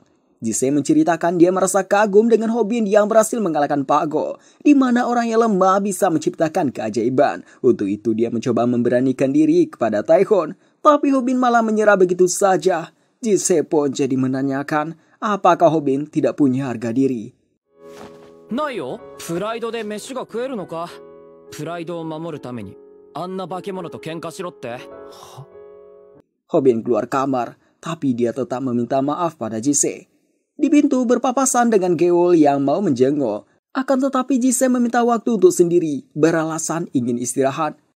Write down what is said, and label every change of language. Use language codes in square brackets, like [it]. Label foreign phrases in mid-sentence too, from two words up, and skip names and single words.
[id] Jigsaw menceritakan dia merasa kagum dengan Hobin yang berhasil mengalahkan Pak Go, di mana orang yang lemah bisa menciptakan keajaiban. Untuk itu dia mencoba memberanikan diri kepada Taehun, tapi Hobin malah menyerah begitu saja. Jigsaw pun jadi menanyakan, apakah Hobin tidak punya harga diri? [ja] ないよ。プライドで飯が食えるのか。プライドを守るためにあんな化け物と喧嘩しろって。 [id] Hobin keluar kamar, tapi dia tetap meminta maaf pada Jigsaw. Di pintu berpapasan dengan Geol yang mau menjenguk. Akan tetapi Jigsaw meminta waktu untuk sendiri, beralasan ingin istirahat.